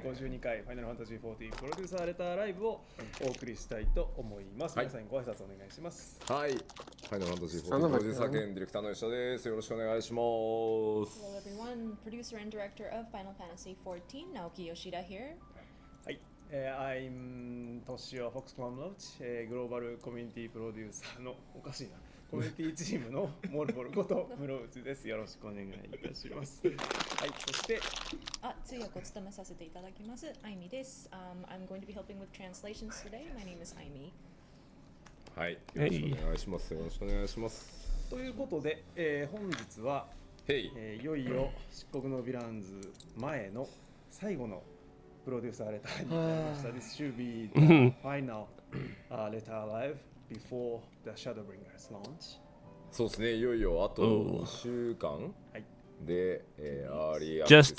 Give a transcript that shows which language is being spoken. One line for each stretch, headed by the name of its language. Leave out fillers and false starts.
Japanese: 52回ファイナルファンタジー40プロデューサーレターライブをお送りしたいと思います。皆さんご挨拶お願いします。はい。ファイナルファンタジー40プロデューサー兼ディレクターの吉田です。よろしくお願いします。
English: Hello everyone, producer and director of Final Fantasy XIV, Naoki Yoshida here.
Japanese: はい。 I'm トシオフォックスクロンローチ、グローバルコミュニティプロデューサーのおかしいな。コミュニティチームのモルボルことムロウチです。よろしくお願いいたします。はい、そして通訳を務めさせていただきます。アイミです。
English: I'm going to be helping with translations today. My name is Aimi.
Japanese: はい、よろしくお願いします。よろしくお願いします。ということで、本日は、いよいよ漆黒のヴィランズ前の最後のプロデューサーレターになりました。
English: This should be the final letter live before the Shadowbringers launch.
Japanese: そうですね、いよいよあと2週間で、アーリーアクセス